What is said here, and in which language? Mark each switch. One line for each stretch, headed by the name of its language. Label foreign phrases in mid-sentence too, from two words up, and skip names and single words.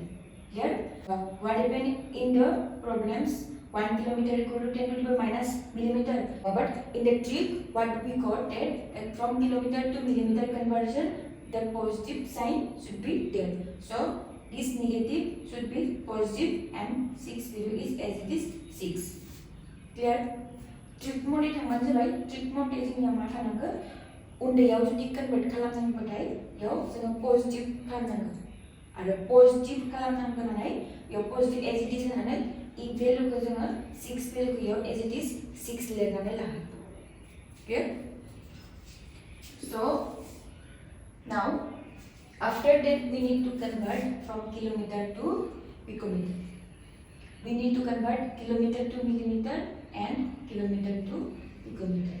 English: Here what happened in the problems, 1 kilometer equal to 10 to the power minus millimeter, but in the trick what we got that from kilometer to millimeter conversion, the positive sign should be there. So this negative should be positive and 6 value is as it is 6.
Bodo: Clear?
English: Trick mode
Bodo: थांबानो जाबाय.
English: Trick mode
Bodo: जोंनिया मा थानांगौ? उन्दैयाव जुदि कन्वर्ट खालामनांगौबाथाय याव जोङो पजिटिभ खालामनांगौ आरो पजिटिभ खालामनांगौनानै याव
English: positive as it is
Bodo: होनानै इ भेलुखौ जोङो 6 भेलुखौ याव
English: as it is
Bodo: 6 लिरनानै लागोन.
English: Clear? So now after that we need to convert from kilometer to picometer. We need to convert kilometer to millimeter and kilometer to picometer.